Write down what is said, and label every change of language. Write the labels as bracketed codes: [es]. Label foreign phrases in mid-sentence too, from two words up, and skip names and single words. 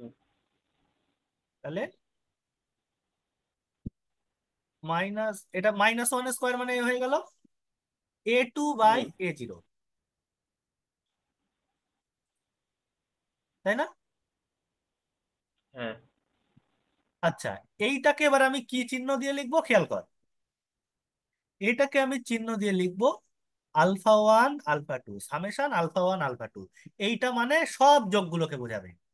[bn] তাহলে মাইনাস, এটা -1 স্কোয়ার মানে এ হয়ে গেল a2/a0, তাই না? হ্যাঁ। আচ্ছা, এইটাকে এবার আমি কি চিহ্ন দিয়ে লিখবো খেয়াল কর। এটাকে আমি চিহ্ন দিয়ে লিখবো α1 α2, সামেশন α1 α2। এইটা মানে সব যোগগুলোকে বোঝাবে।